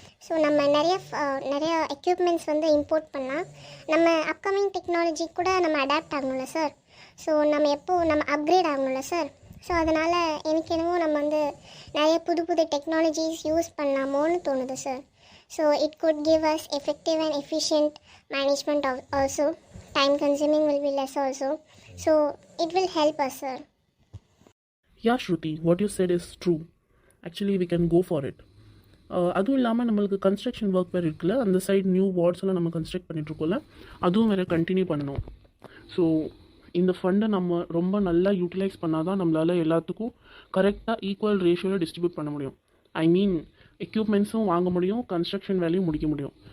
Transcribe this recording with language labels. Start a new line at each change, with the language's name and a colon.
Tamil: So நம்ம நிறைய equipments வந்து இம்போர்ட் பண்ணலாம். நம்ம அப்கமிங் டெக்னாலஜி கூட நம்ம அடாப்ட் ஆகணும்ல சார். ஸோ நம்ம அப்கிரேட் ஆகணும்ல சார். ஸோ அதனால் எனக்கு என்னவோ நம்ம வந்து நிறைய புது டெக்னாலஜிஸ் யூஸ் பண்ணலாமோன்னு தோணுது sir.
English: So it could give us effective and efficient management also. Time consuming will be less also. So it will help us, sir. Yeah, Shruti, what you said is true. Actually, we can go for it.
Tamil: அதுவும் இல்லாமல் நம்மளுக்கு construction work வேறு இருக்குல்ல, அந்த side new வார்ட்ஸ்லாம் நம்ம construct பண்ணிகிட்ருக்கோம்ல, அதுவும் வேறு continue பண்ணணும். ஸோ இந்த ஃபண்டை நம்ம ரொம்ப நல்லா யூட்டிலைஸ் பண்ணால் தான் நம்மளால் எல்லாத்துக்கும் கரெக்டாக ஈக்குவல் ரேஷியோவில் டிஸ்ட்ரிபியூட் பண்ண முடியும். ஐ மீன் எக்யூப்மெண்ட்ஸும் வாங்க முடியும், கன்ஸ்ட்ரக்ஷன் வேலையும் முடிக்க முடியும்.